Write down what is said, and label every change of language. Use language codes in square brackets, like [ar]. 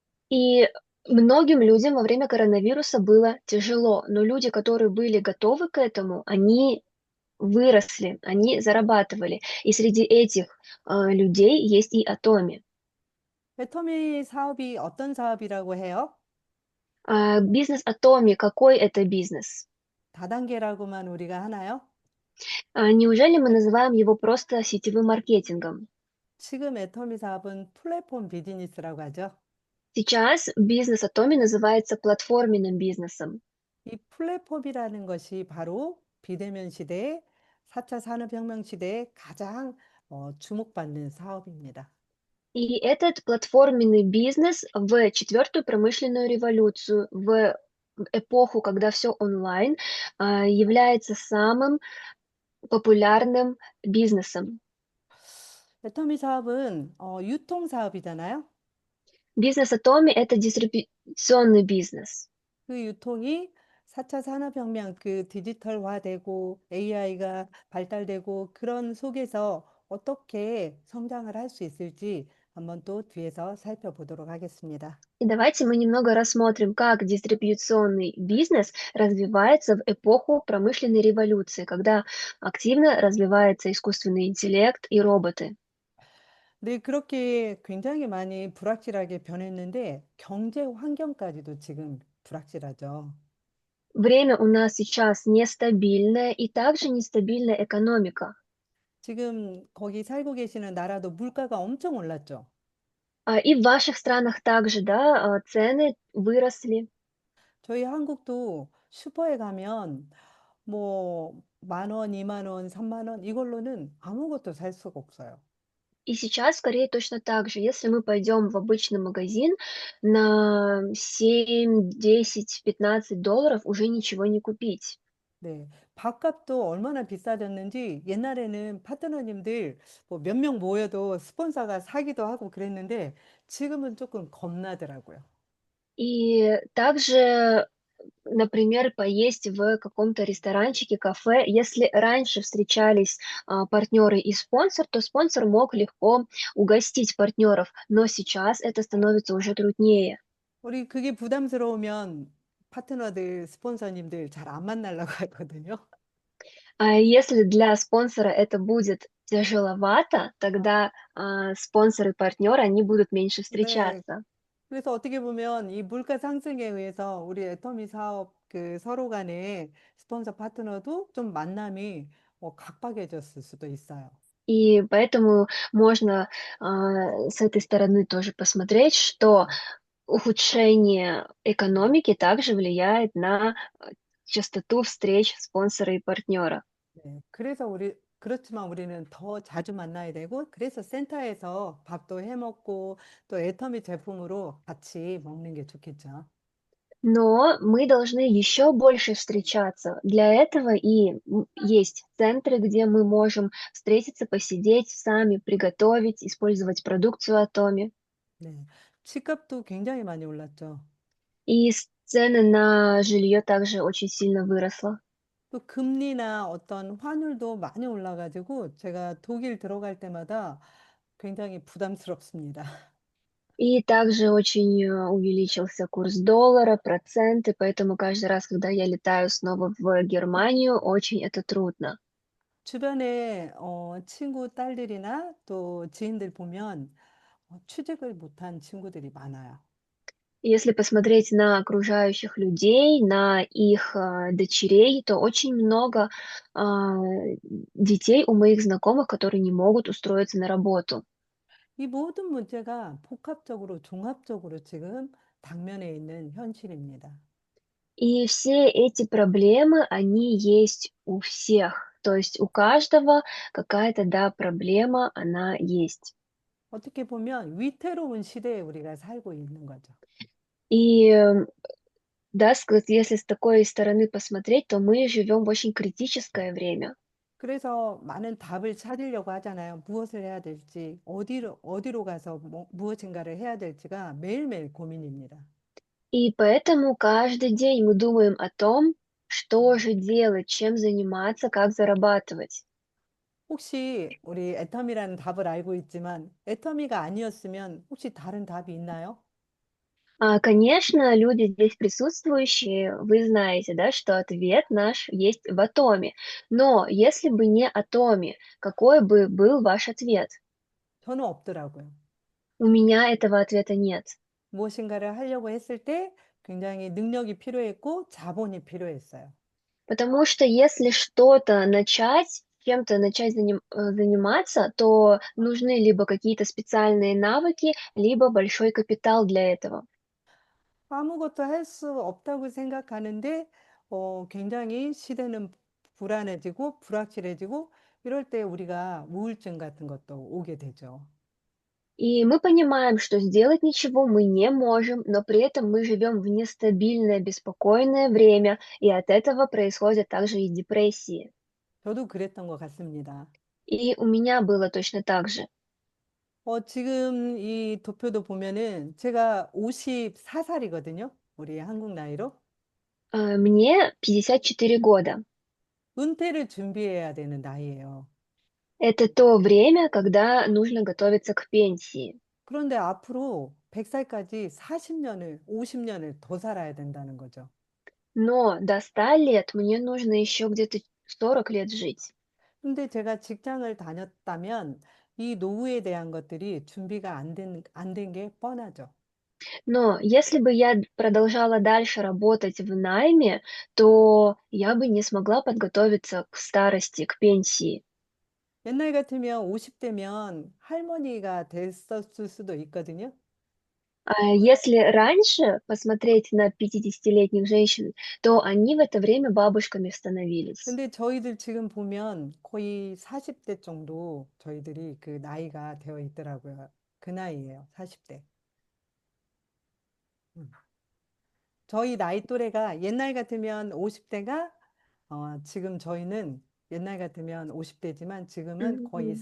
[ru] И многим людям во время коронавируса было тяжело, но люди, которые были готовы к этому, они выросли, они зарабатывали. И среди этих людей есть и Атоми. [ko] 애터미 사업이 어떤 사업이라고 해요? [ru] Бизнес Атоми, какой это бизнес? [ko] 다단계라고만 우리가 하나요? [ru] Неужели мы называем его просто сетевым маркетингом? [ko] 지금 애터미 사업은 플랫폼 비즈니스라고 하죠. [ru] Сейчас бизнес Атоми называется платформенным бизнесом. [ko] 이 플랫폼이라는 것이 바로 비대면 시대에 4차 산업혁명 시대에 가장 주목받는 사업입니다. [ru] И этот платформенный бизнес в четвертую промышленную революцию, в эпоху, когда все онлайн, является самым популярным бизнесом. [ko] 애터미 사업은 유통 사업이잖아요. [ru] Бизнес Atomi– это дистрибуционный бизнес. [ko] 그 유통이 4차 산업혁명 그 디지털화되고 AI가 발달되고 그런 속에서 어떻게 성장을 할 수 있을지 한번 또 뒤에서 살펴보도록 하겠습니다. [ru] И давайте мы немного рассмотрим, как дистрибьюционный бизнес развивается в эпоху промышленной революции, когда активно развивается искусственный интеллект и роботы. [ko] 네, 그렇게 굉장히 많이 불확실하게 변했는데 경제 환경까지도 지금 불확실하죠. [ru] Время у нас сейчас нестабильное и также нестабильная экономика. [ko] 지금 거기 살고 계시는 나라도 물가가 엄청 올랐죠. [ru] И в ваших странах также, да, цены выросли. [ko] 저희 한국도 슈퍼에 가면 뭐 10,000원, 20,000원, 30,000원 이걸로는 아무것도 살 수가 없어요. [ru] И сейчас в Корее точно так же. Если мы пойдем в обычный магазин, на 7, 10, $15 уже ничего не купить. [ko] 네. 밥값도 얼마나 비싸졌는지 옛날에는 파트너님들 뭐 몇 명 모여도 스폰서가 사기도 하고 그랬는데 지금은 조금 겁나더라고요. [ru] И также, например, поесть в каком-то ресторанчике, кафе. Если раньше встречались партнеры и спонсор, то спонсор мог легко угостить партнеров, но сейчас это становится уже труднее. [ko] 우리 그게 부담스러우면 파트너들, 스폰서님들 잘 안 만나려고 하거든요. [ru] А если для спонсора это будет тяжеловато, тогда спонсор и партнер, они будут меньше [ko] 네. [ru] встречаться. [ko] 그래서 어떻게 보면 이 물가 상승에 의해서 우리 애터미 사업 그 서로 간에 스폰서 파트너도 좀 만남이 각박해졌을 수도 있어요. [ru] И поэтому можно с этой стороны тоже посмотреть, что ухудшение экономики также влияет на частоту встреч спонсора и партнера. [ko] 네. 그렇지만 우리는 더 자주 만나야 되고, 그래서 센터에서 밥도 해 먹고, 또 애터미 제품으로 같이 먹는 게 좋겠죠. [ru] Но мы должны еще больше встречаться. Для этого и есть центры, где мы можем встретиться, посидеть сами, приготовить, использовать продукцию Атоми. [ko] 네. 집값도 굉장히 많이 올랐죠. [ru] И цены на жилье также очень сильно выросло. [ko] 또 금리나 어떤 환율도 많이 올라가지고, 제가 독일 들어갈 때마다 굉장히 부담스럽습니다. [ru] И также очень увеличился курс доллара, проценты, поэтому каждый раз, когда я летаю снова в Германию, очень это трудно. [ko] 주변에 친구 딸들이나 또 지인들 보면 취직을 못한 친구들이 많아요. [ru] Если посмотреть на окружающих людей, на их дочерей, то очень много а, детей у моих знакомых, которые не могут устроиться на работу. [ko] 이 모든 문제가 복합적으로, 종합적으로 지금 당면에 있는 현실입니다. [ru] И все эти проблемы, они есть у всех. То есть у каждого какая-то, да, проблема, она есть. [ko] 어떻게 보면 위태로운 시대에 우리가 살고 있는 거죠. [ru] И да, если с такой стороны посмотреть, то мы живем в очень критическое время. [ko] 그래서 많은 답을 찾으려고 하잖아요. 무엇을 해야 될지, 어디로 가서 무엇인가를 해야 될지가 매일매일 고민입니다. [ru] И поэтому каждый день мы думаем о том, что же делать, чем заниматься, как зарабатывать. [ko] 혹시 우리 애터미라는 답을 알고 있지만 애터미가 아니었으면 혹시 다른 답이 있나요? [ru] Конечно, люди здесь присутствующие, вы знаете, да, что ответ наш есть в атоме. Но если бы не атоме, какой бы был ваш ответ? [ko] 저는 없더라고요. [ru] У меня этого ответа нет. [ko] 무엇인가를 하려고 했을 때 굉장히 능력이 필요했고 자본이 필요했어요. [ru] Потому что если что-то начать, чем-то начать заниматься, то нужны либо какие-то специальные навыки, либо большой капитал для этого. [ko] 아무것도 할 수 없다고 생각하는데 굉장히 시대는 불안해지고 불확실해지고 이럴 때 우리가 우울증 같은 것도 오게 되죠. [ru] И мы понимаем, что сделать ничего мы не можем, но при этом мы живем в нестабильное, беспокойное время, и от этого происходят также и депрессии. [ko] 저도 그랬던 것 같습니다. [ru] И у меня было точно так же. [ko] 지금 이 도표도 보면은 제가 54살이거든요. 우리 한국 나이로. [ru] Мне 54 года. [ko] 은퇴를 준비해야 되는 나이예요. [ru] Это то время, когда нужно готовиться к пенсии. [ko] 그런데 앞으로 100살까지 40년을, 50년을 더 살아야 된다는 거죠. [ru] Но до 100 лет мне нужно еще где-то 40 лет жить. [ko] 근데 제가 직장을 다녔다면 이 노후에 대한 것들이 준비가 안 된 게 뻔하죠. [ru] Но если бы я продолжала дальше работать в найме, то я бы не смогла подготовиться к старости, к пенсии. [ko] 옛날 같으면 50대면 할머니가 됐었을 수도 있거든요. [ru] Если раньше посмотреть на 50-летних женщин, то они в это время бабушками становились. [ko] 근데 저희들 지금 보면 거의 40대 정도 저희들이 그 나이가 되어 있더라고요. 그 나이예요. 40대. 저희 나이 또래가 옛날 같으면 50대가 지금 저희는 옛날 같으면 50대지만 지금은 거의